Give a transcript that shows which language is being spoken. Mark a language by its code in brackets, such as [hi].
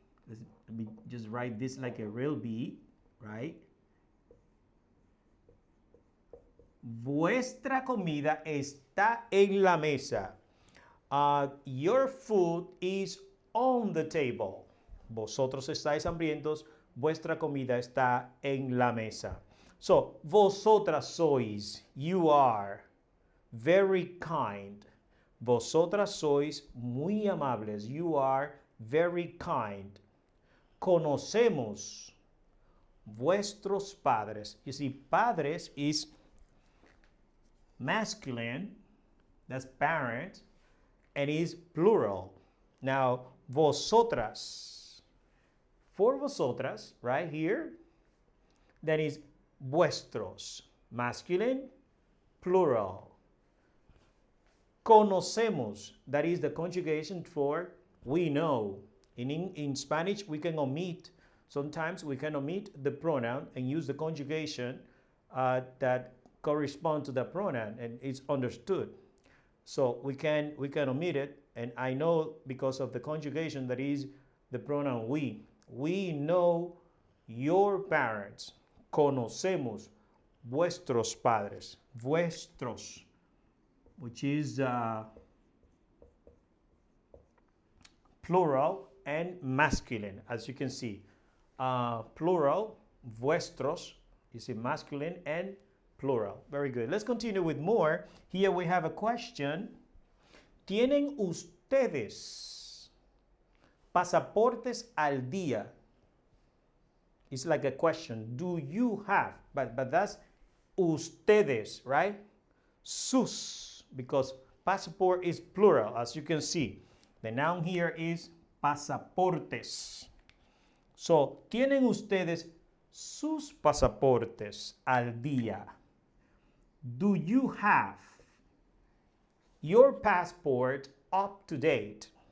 [en] Let me just write this like a real B, right? [es] Vuestra comida está en la mesa. [en] Your food is on the table. [es] Vosotros estáis hambrientos. Vuestra comida está en la mesa. [en] So, [es] vosotras sois, [en] you are, very kind. [es] Vosotras sois muy amables. [en] You are very kind. [es] Conocemos vuestros padres. [en] You see, padres is masculine, that's parent, and is plural. Now, vosotras, for vosotras, right here, that is vuestros, masculine, plural. Conocemos, that is the conjugation for we know. In Spanish, we can omit, sometimes we can omit the pronoun and use the conjugation that correspond to the pronoun and it's understood. So we can omit it, and I know because of the conjugation that is the pronoun we. We know your parents. [es] Conocemos vuestros padres. [en] Vuestros, which is plural and masculine, as you can see. Plural, vuestros, is in masculine and plural. Very good. Let's continue with more. Here we have a question. [es] ¿Tienen ustedes pasaportes al día? [en] It's like a question. Do you have? But that's ustedes, right? Sus, because passport is plural, as you can see. The noun here is pasaportes. [es] So, ¿tienen ustedes sus pasaportes al día? [en] Do you have your passport up to date?